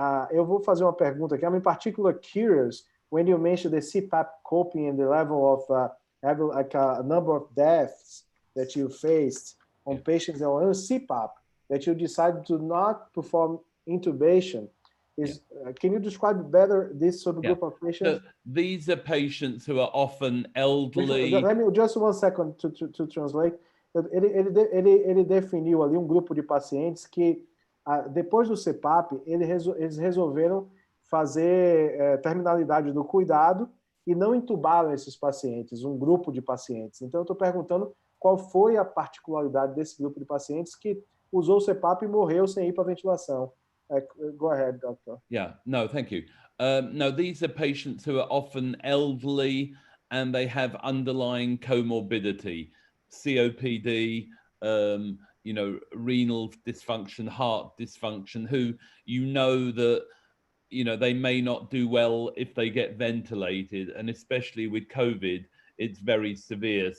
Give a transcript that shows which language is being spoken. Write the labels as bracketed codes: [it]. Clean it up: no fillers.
[pt] Eu vou fazer uma pergunta aqui. [en] I'm in particular curious when you mentioned the CPAP coping and the level of like a number of deaths that you faced on patients that were on CPAP, that you decided to not perform intubation. Can you describe better this sort of group of patients? So these are patients who are often elderly. Let me just 1 second to translate. [pt] Ele definiu ali grupo de pacientes que, depois do CPAP, eles resolveram fazer terminalidade do cuidado e não intubaram esses pacientes, grupo de pacientes. Então, eu estou perguntando qual foi a particularidade desse grupo de pacientes que usou o CPAP e morreu sem ir para a ventilação. [en] Go ahead, doctor. Yeah, no, thank you. No, these are patients who are often elderly and they have underlying comorbidity, COPD, renal dysfunction, heart dysfunction, who that they may not do well if they get ventilated, and especially with COVID, it's very severe.